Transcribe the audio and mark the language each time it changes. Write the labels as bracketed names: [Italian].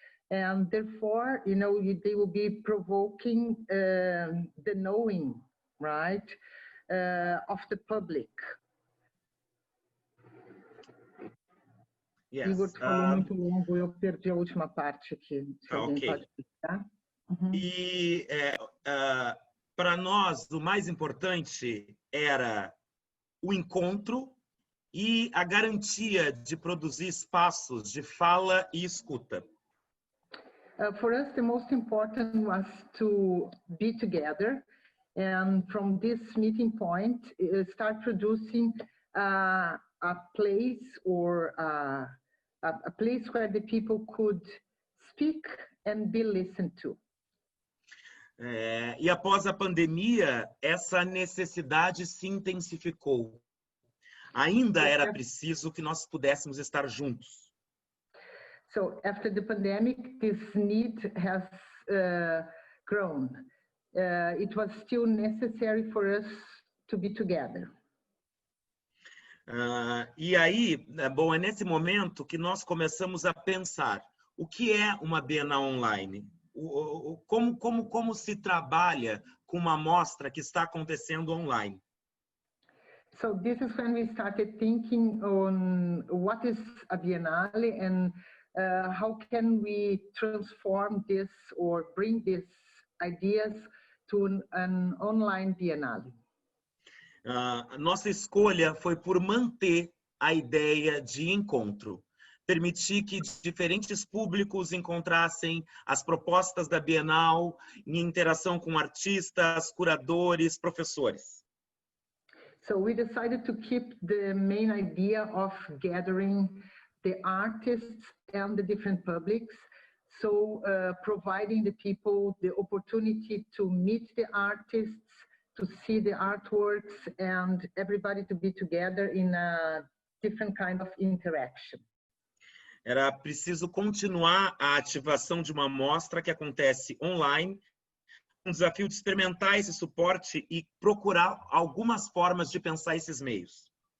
[English] And therefore, you know, they will be provoking the knowing, right, of the public. Yes. [Portuguese] Igor, tu falou muito longo, eu perdi a última parte aqui. Se alguém pode explicar. E para nós, o mais importante era o encontro e a garantia de produzir espaços de fala e escuta. [English] For us, the most important was to be together, and from this meeting point, start producing a place or a place where the people could speak and be listened to. [Portuguese] E após a pandemia, essa necessidade se intensificou. Ainda era preciso que nós pudéssemos estar juntos. [English] So after the pandemic, this need has grown. It was still necessary for us to be together. [Portuguese] E aí, bom, é nesse momento que nós começamos a pensar o que é uma Bienal online. Como se trabalha com uma mostra que está acontecendo online. [English] So this is when we started thinking on what is a Biennale and how can we transform this or bring these ideas to an online Biennale. [Portuguese] A nossa escolha foi por manter a ideia de encontro. Permitir que diferentes públicos encontrassem as propostas da Bienal em interação com artistas, curadores, professores. [English] So we decided to keep the main idea of gathering the artists and the different publics, so providing the people the opportunity to meet the artists, to see the artworks, and everybody to be together in a different kind of interaction. [Portuguese] Era preciso continuar a ativação de uma mostra que acontece online, um desafio de experimentar esse suporte e procurar algumas formas de pensar esses meios.